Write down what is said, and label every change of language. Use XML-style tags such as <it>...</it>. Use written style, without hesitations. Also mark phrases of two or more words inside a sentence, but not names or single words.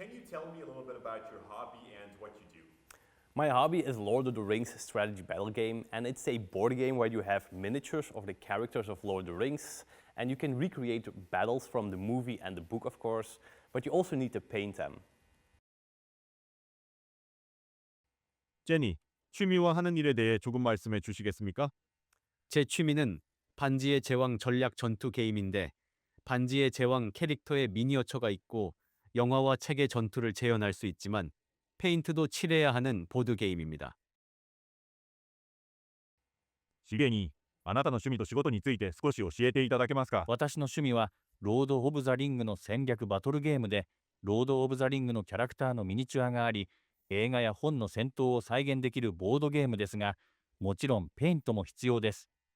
<en>tell me a little bit about your hobby and what you do? My hobby is Lord of the Rings strategy battle game, and it's a board game where you have miniatures of the characters of Lord of the Rings, and you can recreate battles from the movie and the book, of course, but you also need to paint them.</en> <ko>제니, 취미와 하는 일에 대해 조금 말씀해 주시겠습니까? 제 취미는 반지의 제왕 전략 전투 게임인데 반지의 제왕 캐릭터의 미니어처가 있고 영화와 책의 전투를 재현할 수 있지만 페인트도 칠해야 하는 보드 게임입니다.</ko> <ja>しげに、あなたの趣味と仕事について少し教えていただけますか？私の趣味はロード・オブ・ザ・リングの戦略バトルゲームでロード・オブ・ザ・リングのキャラクターのミニチュアがあり映画や本の戦闘を再現できるボードゲームですがもちろんペイントも必要です。</ja>